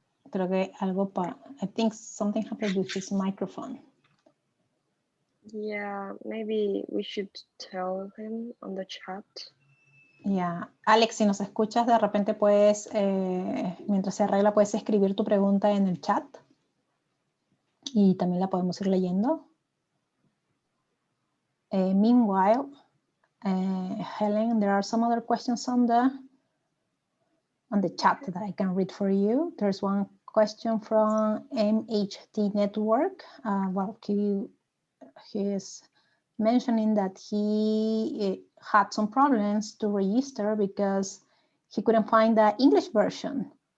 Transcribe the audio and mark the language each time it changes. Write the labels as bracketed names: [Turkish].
[Spanish] Creo que algo [English] I think something happened with his microphone. Yeah, maybe we should tell him on the chat. Yeah. [Spanish] Alex, si nos escuchas, de repente puedes, mientras se arregla, puedes escribir tu pregunta en el chat. Y también la podemos ir leyendo. [English] Meanwhile, Helen, there are some other questions on the chat that I can read for you. There's one question from MHT Network. Well, he is mentioning that he had some problems to register because he couldn't find the English version.